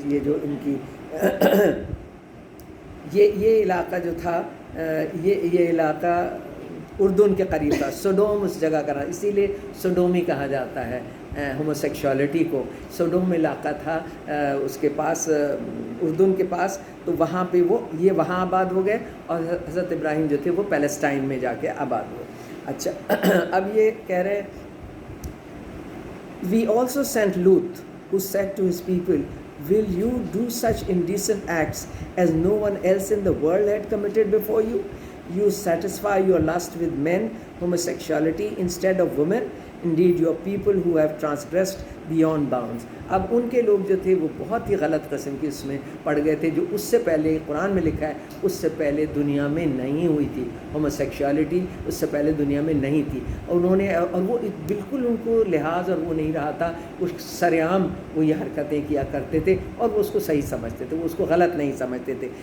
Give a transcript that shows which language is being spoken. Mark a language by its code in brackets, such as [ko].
[ur] یہ جو ان کی یہ علاقہ جو تھا یہ علاقہ اردن کے قریب تھا. سڈوم اس جگہ کا نام، اسی لیے سڈومی کہا جاتا ہے. ہوموسیکشوالٹی کو. سوڈوم علاقہ تھا اس کے پاس اردن کے پاس, تو وہاں پہ یہ وہاں آباد ہو گئے, اور حضرت ابراہیم جو تھے وہ پیلسٹائن میں جا کے آباد ہوئے. اچھا اب یہ کہہ رہے ہیں [en] We also sent Lut, who said to his people, Will you do such indecent acts as no one else in the world had committed before you? You satisfy your lust with men, homosexuality instead of women. Indeed, your people who have transgressed beyond bounds. [ur] اب ان کے لوگ جو تھے وہ بہت ہی غلط قسم کی اس میں پڑ گئے تھے, جو اس سے پہلے قرآن میں لکھا ہے اس سے پہلے دنیا میں نہیں ہوئی تھی. ہوموسیکشوالٹی اس سے پہلے دنیا میں نہیں تھی, اور انہوں نے اور وہ بالکل ان کو لحاظ اور وہ نہیں رہا تھا, اس سرعام وہ یہ حرکتیں کیا کرتے تھے, اور وہ اس کو صحیح سمجھتے تھے, وہ اس کو غلط نہیں سمجھتے تھے.